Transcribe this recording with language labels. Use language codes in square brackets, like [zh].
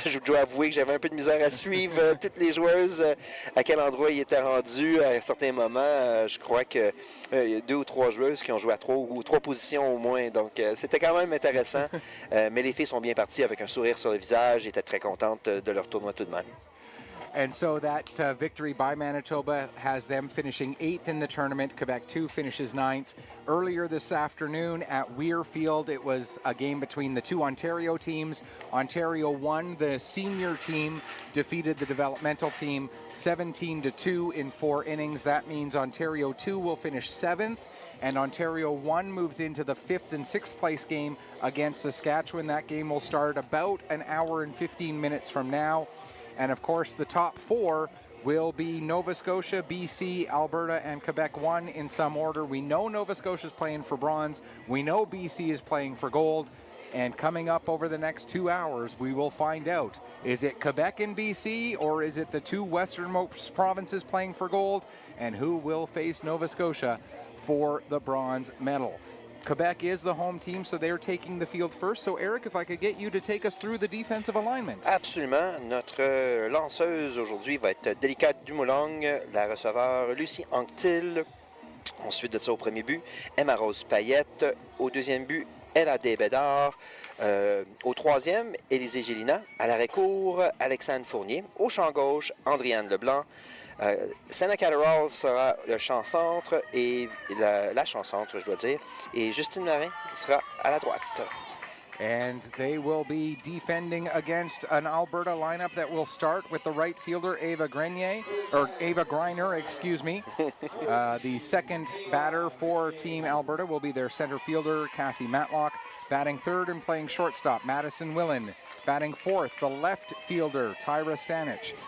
[fr] Je dois avouer que j'avais un peu de misère à suivre toutes les joueuses, à quel endroit ils étaient rendus à certains moments. Je crois qu'il y a 2 ou 3 joueuses qui ont joué à 3 positions au moins, donc c'était quand même intéressant. Mais les filles sont bien parties avec un sourire sur le visage, étaient très contentes de leur tournoi tout de même. [en] And so that victory by Manitoba has them finishing 8th in the tournament. Quebec 2 finishes 9th. Earlier this afternoon at Weir Field, it was a game between the two Ontario teams. Ontario won. The senior team defeated the developmental team 17-2 in 4 innings. That means Ontario 2 will finish 7th. And Ontario 1 moves into the 5th and 6th place game against Saskatchewan. That game will start about an hour and 15 minutes from now. And of course, the top 4 will be Nova Scotia, BC, Alberta, and Quebec 1 in some order. We know Nova Scotia is playing for bronze. We know BC is playing for gold. And coming up over the next 2 hours, we will find out. Is it Quebec and BC, or is it the 2 westernmost provinces playing for gold? And who will face Nova Scotia for the bronze medal? Quebec is the home team, so they're taking the field first. So, Eric, if I could get you to take us through the defensive alignment. [fr] Absolument. Notre lanceuse aujourd'hui va être Délicate Dumoulin, la receveur Lucie Anctil. Ensuite de ça, au premier but, Emma Rose Payette. Au deuxième but, Ella Desbédard. Au troisième, Élisée Gélina. À l'arrêt-court, Alexandre Fournier. Au champ gauche, Andriane Leblanc. Senna Catterall sera le champ-centre et la champ-centre, je dois dire. Et Justine Marin sera à la droite. [en] And they will be defending against an Alberta lineup that will start with the right fielder, Ava Greiner, excuse me. The second batter for Team Alberta will be their center fielder, Cassie Matlock. Batting third and playing shortstop, Madison Willen. Batting fourth, the left fielder, Tyra Stanich.